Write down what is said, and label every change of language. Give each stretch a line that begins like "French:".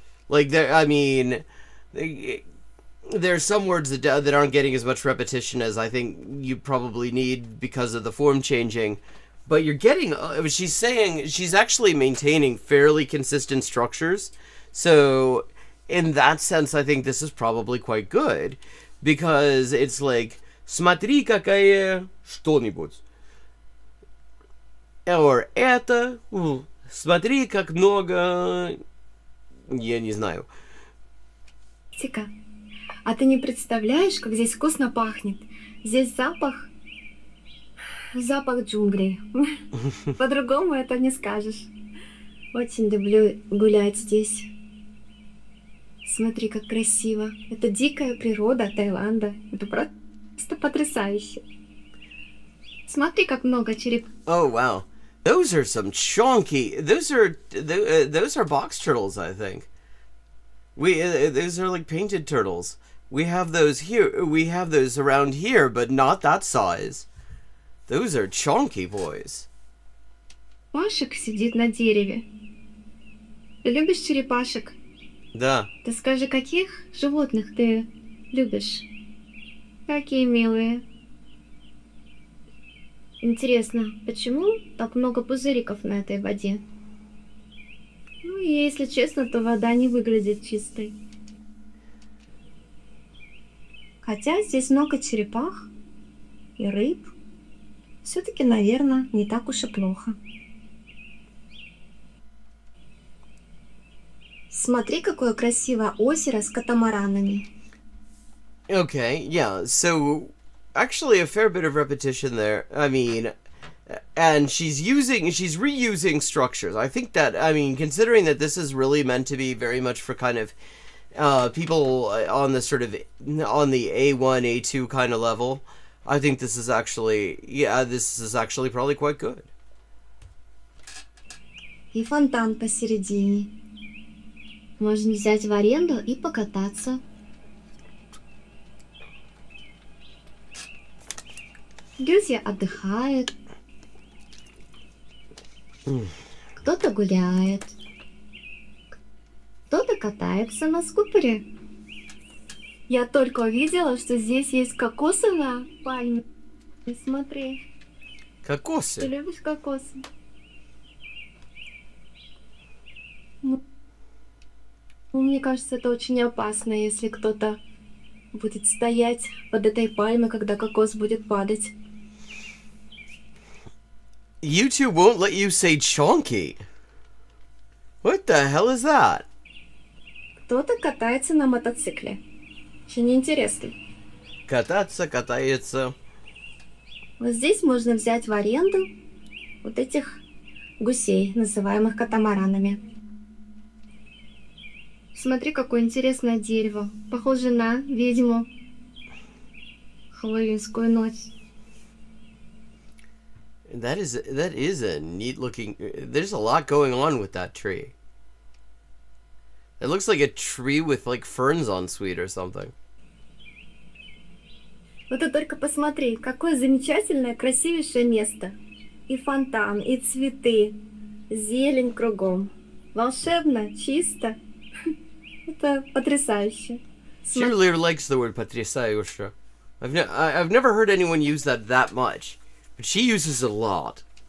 English: Like, there's some words that aren't getting as much repetition as I think you probably need because of the form changing. But you're getting, she's saying, she's actually maintaining fairly consistent structures. So, in that sense, I think this is probably quite good. Because it's like,
Russian: смотри, какая что-нибудь. Or это, смотри, как много, я не знаю. Тика, а ты не представляешь, как здесь вкусно пахнет? Здесь запах джунглей. По-другому это не скажешь. Очень люблю гулять здесь. Смотри, как красиво. Это дикая природа Таиланда. Это просто потрясающе. Смотри, как много череп.
English: Oh wow, those are some chunky. Those are box turtles, I think. Those are like painted turtles. We have those here. We have those around here, but not that size. Those are chunky boys.
Russian: Пашек сидит на дереве. Ты любишь черепашек? Да. Ты скажи, каких животных ты любишь? Какие милые. Интересно, почему так много пузыриков на этой воде? Ну, и если честно, то вода не выглядит чистой. Хотя здесь много черепах и рыб. Все-таки, наверное, не так уж и плохо. Смотри, какое красивое озеро с катамаранами.
English: Okay, yeah. So, actually, a fair bit of repetition there. I mean, and she's reusing structures. I think that, I mean, considering that this is really meant to be very much for kind of people on the sort of on the A1, A2 kind of level. I think this is actually, this is actually probably quite good.
Russian: И фонтан посередине. Можно взять в аренду и покататься. Люди отдыхают. Кто-то гуляет. Кто-то катается на скутере. Я только увидела, что здесь есть кокосовая пальма. Смотри. Ты Кокосы. любишь кокосы? Мне кажется, это очень опасно, если кто-то будет стоять под этой пальмой, когда кокос будет падать.
English: YouTube won't let you say chunky. What the hell is that?
Russian: Кто-то катается на мотоцикле. Очень интересно. Катается. Вот здесь можно взять в аренду вот этих гусей, называемых катамаранами. Смотри, какое интересное дерево. Похоже на ведьму. Хэллоуинскую ночь.
English: That is a neat looking. There's a lot going on with that tree. It looks like a tree with like ferns on sweet or something.
Russian: Вот ты только посмотри, какое замечательное, красивейшее место. И фонтан, и цветы, зелень кругом. Волшебно, чисто. Это потрясающе.
English: Cheerleader likes the word потрясающе. I've never heard anyone use that much, but she uses it a lot.